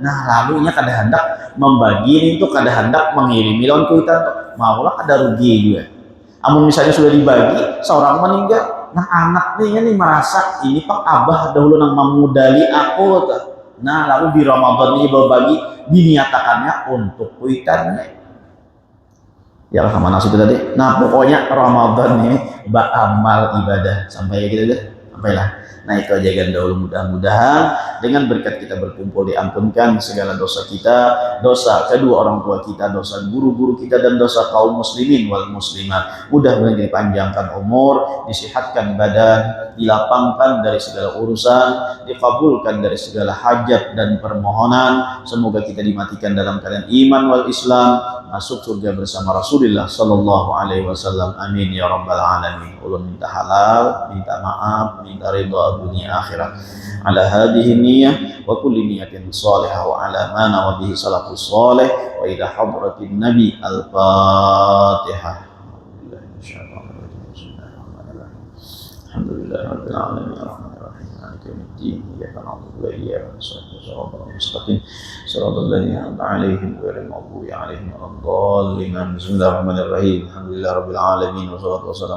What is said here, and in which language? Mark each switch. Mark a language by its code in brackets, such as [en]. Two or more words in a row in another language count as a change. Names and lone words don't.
[bjn] Nah, lalu kada hendak membagi itu, kada hendak mengirimi lawan kuitan tuh, maulah kada rugi juga. Amun misalnya sudah dibagi seorang meninggal, nah anak nih merasa ini pak abah dahulu nang memudali aku tuh. Nah, lalu di Ramadan ini berbagi diniatakannya untuk kuitannya. Ya sama nasi itu tadi. Nah, pokoknya Ramadan ini beramal ibadah sampai gitu deh. Sampailah. [id] Nah, itu aja kan dahulu, mudah-mudahan dengan berkat kita berkumpul diampunkan segala dosa kita, dosa kedua orang tua kita, dosa guru-guru kita, dan dosa kaum [ar] مسلمين والمسلمات. [id] Mudah-mudahan dipanjangkan umur, disihatkan badan, dilapangkan dari segala urusan, dikabulkan dari segala hajat dan permohonan. Semoga kita dimatikan dalam keadaan [ar] إيمان والإسلام, [id] masuk surga bersama Rasulullah [ar] صلى الله عليه وسلم. آمين يا رب العالمين. [bjn] Ulun minta halal, minta maaf, minta ridha dunia akhirat. [ar] على هذه النية وكل نية صالحة وعلى ما نوى به السلف الصالح وإلى حضرة النبي الفاتحة. الحمد لله رب العالمين الرحمن الرحيم مالك يوم الدين إياك نعبد وإياك نستعين صراط المستقيم صراط الذين أنعمت عليهم غير المغضوب عليهم ولا الضالين بسم الله الرحمن الرحيم الحمد لله رب العالمين والصلاة والسلام